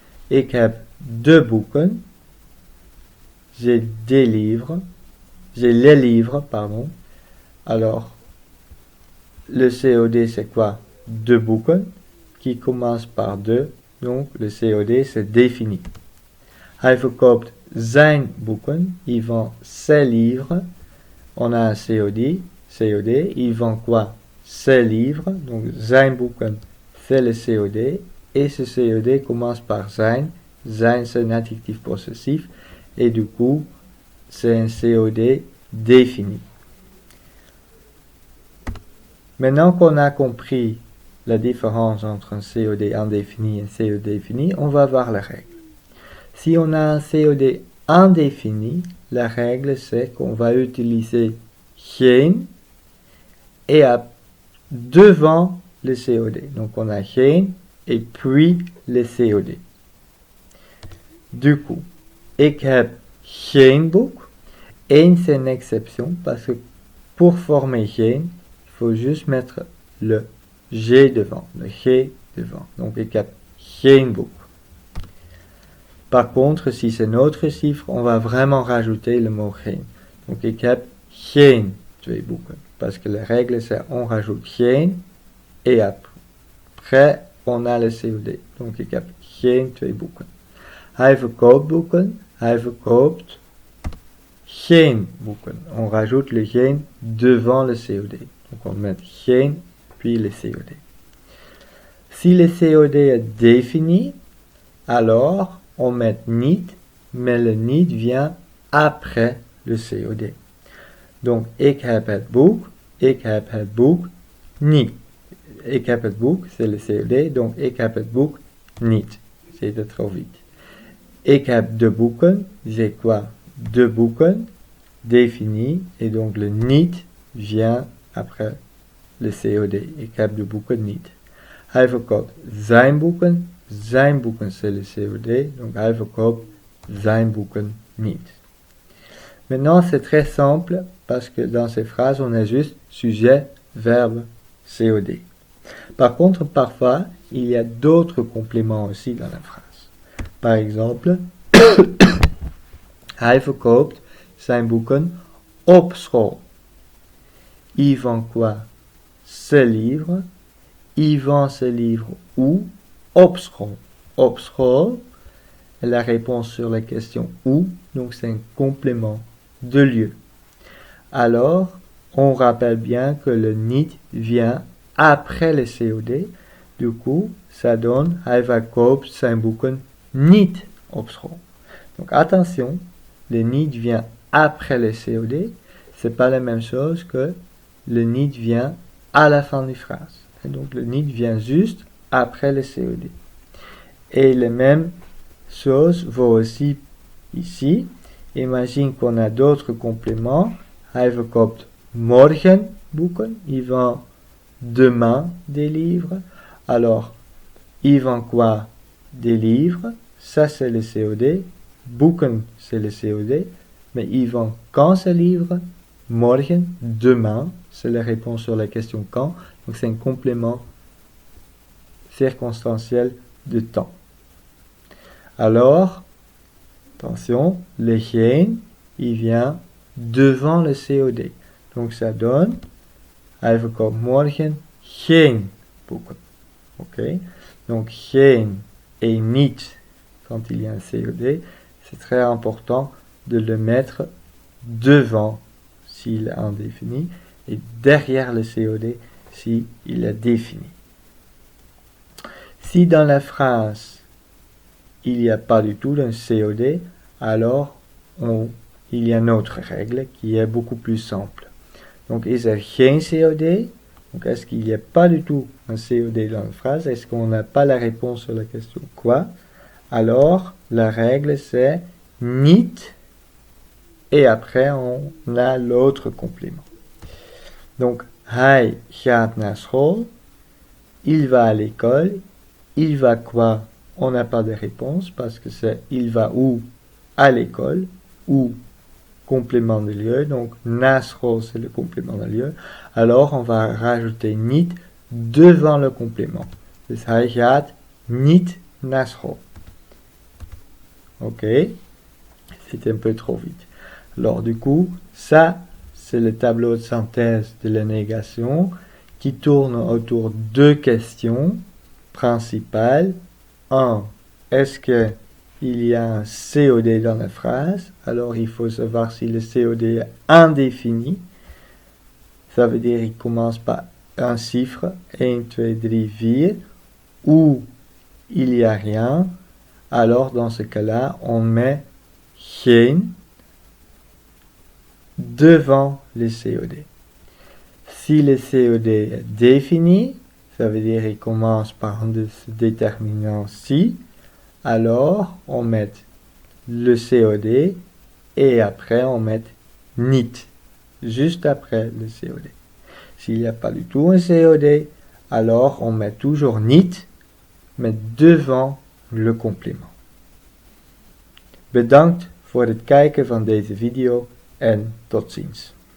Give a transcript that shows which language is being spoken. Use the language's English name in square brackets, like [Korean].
[Dutch] Ik heb deux boeken. [French] J'ai des livres. J'ai les livres, pardon. Alors, le COD c'est quoi? Deux boeken qui commence par deux. Donc, le COD c'est défini. [Dutch] Hij verkoopt zijn boeken. [French] Il vend ses livres. On a un COD. Il vend quoi? Ses livres. Donc, [Dutch] zijn boeken, [French] c'est le COD. Et ce COD commence par zijn. Zijn, c'est un adjectif possessif. Et du coup, c'est un COD défini. Maintenant qu'on a compris la différence entre un COD indéfini et un COD défini, on va voir la règle. Si on a un COD indéfini, la règle c'est qu'on va utiliser geen et devant le COD. Donc on a geen et puis le COD. Du coup, [Dutch] ik heb geen boek. [French] Eén c'est une exception parce que pour former geen, il faut juste mettre le G devant, le G devant. Donc [Dutch] ik heb geen boek. [French] Par contre, si c'est notre chiffre, on va vraiment rajouter le mot geen. [Dutch] Donc ik heb geen twee boeken. [French] Parce que la règle c'est on rajoute geen et après on a le COD. [Dutch] Donc ik heb geen twee boeken. Hij verkoopt boeken. Hij verkoopt geen boeken. [French] On rajoute le geen devant le COD. Donc on met geen puis le COD. Si le COD est défini, alors on met niet, mais le niet vient après le COD. [Dutch] Donc ik heb het boek, ik heb het boek niet. Ik heb het boek, [French] c'est le COD, donc [Dutch] ik heb het boek niet. [French] C'était trop vite. [Dutch] Ik heb de boeken, [French] j'ai quoi? Deux boeken, défini, et donc le niet vient après le COD. [Dutch] Ik heb de boeken niet. Hij verkoopt zijn boeken. Zijn boeken, [French] c'est le COD. [Dutch] Donc hij verkoopt zijn boeken niet. [French] Maintenant, c'est très simple parce que dans ces phrases, on a juste sujet, verbe, COD. Par contre, parfois, il y a d'autres compléments aussi dans la phrase. Par exemple, [Dutch] hij verkoopt zijn boeken op school. [French] Il vend quoi? Ses livres. Il vend ses livres où? Op school. [Dutch] Op school [French] est la réponse sur la question où, donc c'est un complément de lieu. Alors, on rappelle bien que le niet vient après le COD. Du coup, ça donne [Dutch] hij verkoopt zijn boeken niet op school. [French] Donc attention, le niet vient après le COD. C'est pas la même chose que le niet vient à la fin de la phrase. Et donc le niet vient juste après le COD. Et la même chose vaut aussi ici. Imagine qu'on a d'autres compléments. [Dutch] Hij verkoopt morgen boeken. [French] Il vend demain des livres. Alors, il vend quoi? Des livres. Ça, c'est le COD. Boeken, c'est le COD. Mais il vend quand ce livre? Morgen, demain. C'est la réponse sur la question quand. Donc, c'est un complément circonstanciel de temps. Alors, attention, le geen, il vient devant le COD. Donc ça donne, [Dutch] hij verkoopt morgen geen boeken. [French] Ok? Donc geen et niet, quand il y a un COD, c'est très important de le mettre devant s'il est indéfini et derrière le COD s'il est défini. Si dans la phrase il n'y a pas du tout d'un COD, alors il y a une autre règle qui est beaucoup plus simple. Donc, [Dutch] is er geen COD? [French] Donc, est-ce qu'il n'y a pas du tout un COD dans la phrase? Est-ce qu'on n'a pas la réponse sur la question quoi? Alors, la règle c'est niet et après on a l'autre complément. Donc, [Dutch] hij gaat naar school, [French] il va à l'école, il va quoi? On n'a pas de réponse parce que c'est il va où? À l'école, ou complément de lieu. Donc, naar school, c'est le complément de lieu. Alors, on va rajouter niet devant le complément. [Dutch] Dus hij gaat niet naar school. [French] Ok? C'était un peu trop vite. Alors, du coup, ça, c'est le tableau de synthèse de la négation qui tourne autour de deux questions principales. 1. Est-ce qu'il y a un COD dans la phrase? Alors, il faut savoir si le COD est indéfini. Ça veut dire qu'il commence par un chiffre, 1, 2, 3, 4, ou il n'y a rien. Alors, dans ce cas-là, on met geen devant le COD. Si le COD est défini, ça veut dire qu'il commence par un déterminant si, alors on met le COD et après on met niet, juste après le COD. S'il n'y a pas du tout un COD, alors on met toujours niet, mais devant le complément. [Dutch] Bedankt voor het kijken van deze video en tot ziens.